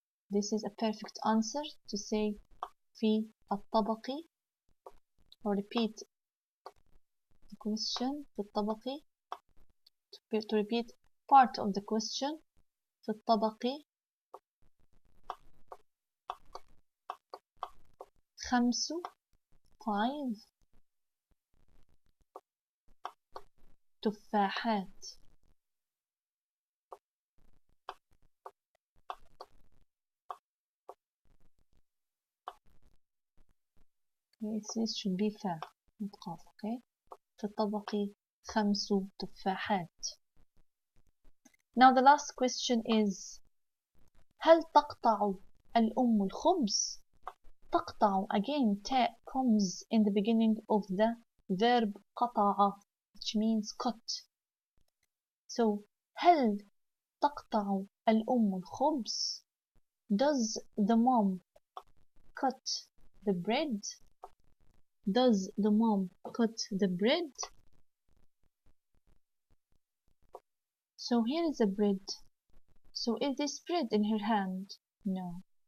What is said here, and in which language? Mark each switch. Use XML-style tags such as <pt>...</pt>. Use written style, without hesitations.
<en>This is a perfect answer to say في الطبق, or repeat the question في الطبق, to repeat part of the question في الطبق 5 تفاحات. Okay, this should be fair, not قاف.</en> <ar>Okay, في الطبق 5 تفاحات.</ar> <en>Now the last question is هل تقطع الأم الخبز؟ تقطع, again ta comes in the beginning of the verb قطع, which means cut.</en> <ar>So هل تقطع الأم الخبز?</ar> <en>Does the mom cut the bread? Does the mom cut the bread? So here is a bread. So is this bread in her hand? No.</en>